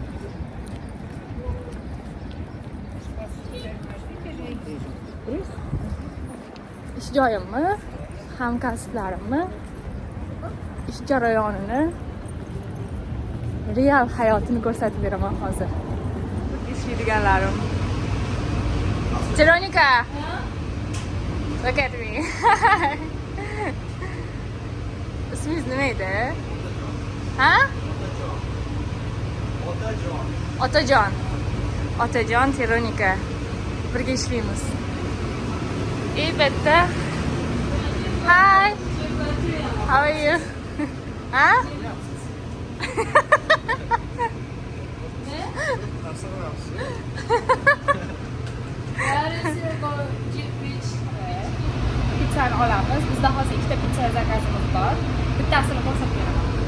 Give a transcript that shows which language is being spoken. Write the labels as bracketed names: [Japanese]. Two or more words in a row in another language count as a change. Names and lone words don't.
[Uzbek] Ish joyimni, hamkasblarimni, ish jarayonini, real hayotini ko'rsatib beraman hozir. Ishlaydiganlarim. Veronika. [English] Look at me. [Uzbek] Ismingiz nima edi? Ha? Otajon. Otajon, Veronika. Birga ishlaymiz. Bitta. [English] Hi. How are you? [Uzbek] Huh? Pizzani olamiz. Bizda hozir ikkita pizza zakazimiz bor. Bittasini ko'rsatib beraman.